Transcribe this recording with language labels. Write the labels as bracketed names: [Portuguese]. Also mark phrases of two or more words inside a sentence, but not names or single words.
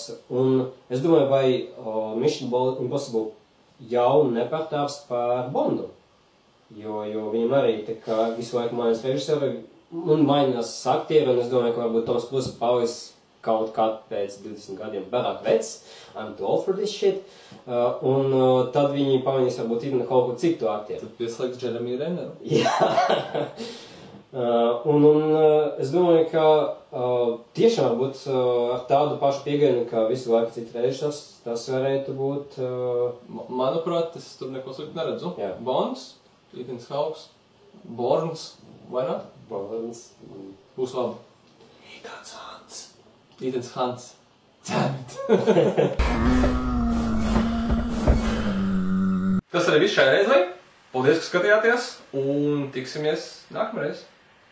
[Latvian] Un es domāju, vai Mission Impossible jau nepārtāps par Bondu. Jo viņam arī tā kā visu laiku mainās režisori un mainās aktieri, un es domāju, ka varbūt Toms Cruise paliks kaut kā pēc 20 gadiem barāk vecs. [English] I'm too old for this shit. [Latvian] Un tad viņi pamainīs varbūt Ethan Hawke citu aktieru. Tad pieslēgs Jeremy Renneru. Jā. Un es domāju, ka tiešām varbūt ar tādu pašu pieejamu, kā visu laiku citu režisors, tas varētu būt... Manuprāt, es tur neko sliktu neredzu. Jā. Bonds, Ethan Hawke, Borns, vai ne? Borns. Būs labi. Ethan Hans. [English] Damn it! [Latvian] Tas arī viss šai reizei. Paldies, ka skatījāties un tiksimies nākamreiz.